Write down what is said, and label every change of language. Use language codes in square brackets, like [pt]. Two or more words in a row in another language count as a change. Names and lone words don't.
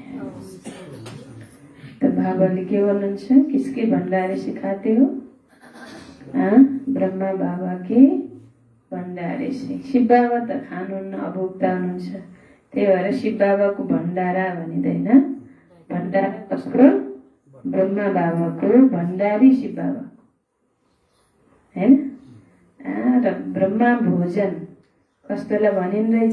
[ne] तो बाबाले के भन्नुहुन्छ, [hi] किसके भण्डारे से खाते हो? ब्रह्मा बाबा के भण्डारे से। [ne] शिव बाबा त खानुहुन्न, अभोक्ता हुनुहुन्छ। त्यही भएर शिव बाबाको भण्डारा भनिँदैन। भण्डारा कसको? ब्रह्मा बाबाको भण्डारी शिव बाबा हैन। र ब्रह्मा भोजन कस्तोलाई भनिँदैछ?